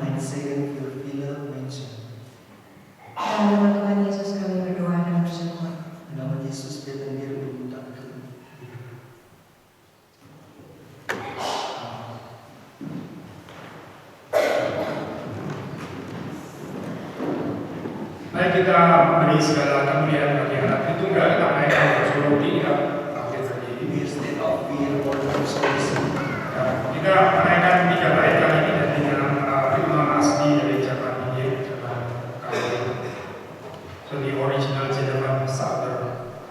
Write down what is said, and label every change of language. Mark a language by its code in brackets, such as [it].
[de] ein Segen für viele Menschen. [id] Dalam nama Tuhan Yesus kami berdoa dan bersyukur. [de] In Namen Jesus beten wir und danken. [id] Mari kita beri segala kemuliaan bagi anak Tritunggal, kita naikkan doxologi kita bangkit berdiri. [de] Wir stehen auf, wir wollen uns schließen. [id] Kita menaikkan 3 bait kali ini dan dengan firman asli dari Jerman Injil, Jerman Calvin. [en] So the original German Psalter.